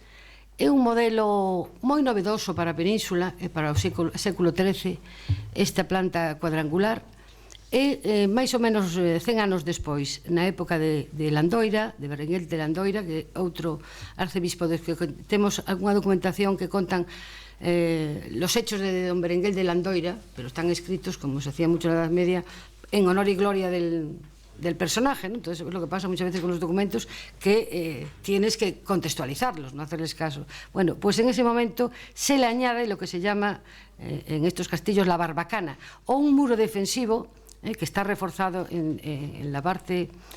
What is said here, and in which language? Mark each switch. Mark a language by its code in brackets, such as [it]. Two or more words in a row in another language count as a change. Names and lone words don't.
[gl] É un modelo moi novedoso para a península e para o século XIII, esta planta cuadrangular. E máis ou menos 100 anos despois, na época de Landoira, de Berenguel de Landoira, que é outro arcebispo de que temos algunha documentación que contan [es] los hechos de don Berenguel de Landoira, pero están escritos, como se hacía mucho en la Edad Media, en honor y gloria del personaje, ¿no? Entonces es lo que pasa muchas veces con los documentos, que tienes que contextualizarlos, no hacerles caso. Bueno, pues en ese momento se le añade lo que se llama en estos castillos la barbacana, o un muro defensivo que está reforzado en la parte